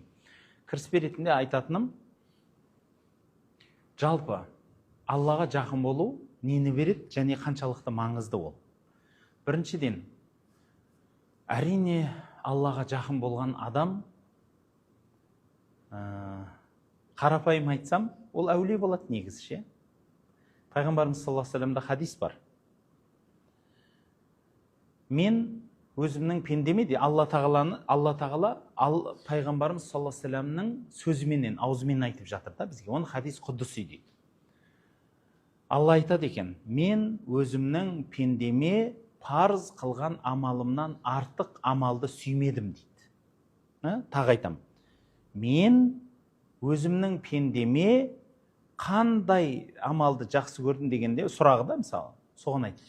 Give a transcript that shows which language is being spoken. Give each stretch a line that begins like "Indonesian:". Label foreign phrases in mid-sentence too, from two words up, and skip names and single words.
Kazakh: Кіріспе ретінде айтатыным, жалпы Аллаға жақын болу нені береді және қаншалықты маңызды ол. Біріншіден, әрине Аллаға жақын болған адам, қарапайым айтсам, ол әулие болады негізі. Пайғамбарымыз
Arabic: صلى الله عليه وسلم
Kazakh: хадис бар. Мен өзімнің пендеме де Алла Тағала пайғамбарымыз
Arabic: صلى الله عليه وسلم
Kazakh: сөзіменен, аузымен айтып жатыр да бізге. Оны хадис құддуси дейді. Алла айтады екен, мен өзімнің пендеме парыз қылған амалымнан артық амалды сүймедім дейді. Тағы айтам. Мен өзімнің пендеме қандай амалды жақсы көрдім дегенде сұрағы да мысалы, соған айт.